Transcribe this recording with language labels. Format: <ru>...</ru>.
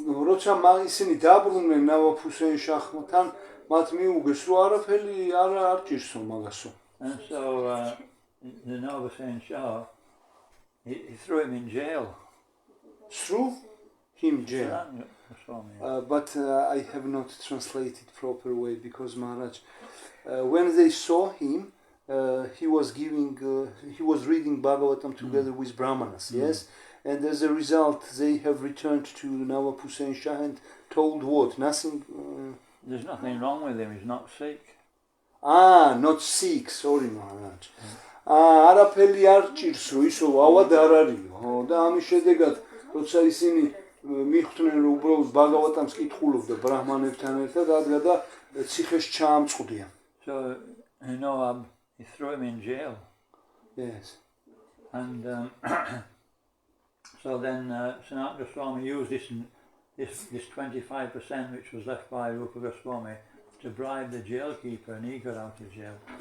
<ka>როცა ისინი დაბრუნდნენ ნავაბ ჰუსეინ შაჰთან, მათ მიუგეს, რომ არაფერი არ ჭირსო მაგასო.</ka> <en>And so the Nawab Hussain Shah, he threw him in jail. Threw him jail. But I have not translated proper way because Maharaj, when they saw him, he was reading Bhagavatam together with Brahmanas, yes? And as a result, they have returned to Nawab Hussain Shah and told what? Nothing? There's nothing wrong with him, he's not sick. Not sick, sorry Maharaj.</en> <ka>არაფერი არ ჭირს, რომ ისო ავად არ არისო. და ამის შედეგად, როცა ისინი მიხვდნენ, რომ უბრალოდ ბაგავატამს კითხულობდა ბრაჰმანებთან ერთად, ადგადა ციხეში ჩაამწყდიან.</ka> <en>So, you know, he threw him in jail. Yes. And so then Sanatana Goswami used this 25% which was left by Rupa Goswami to bribe the jailkeeper and he got out of jail.</en>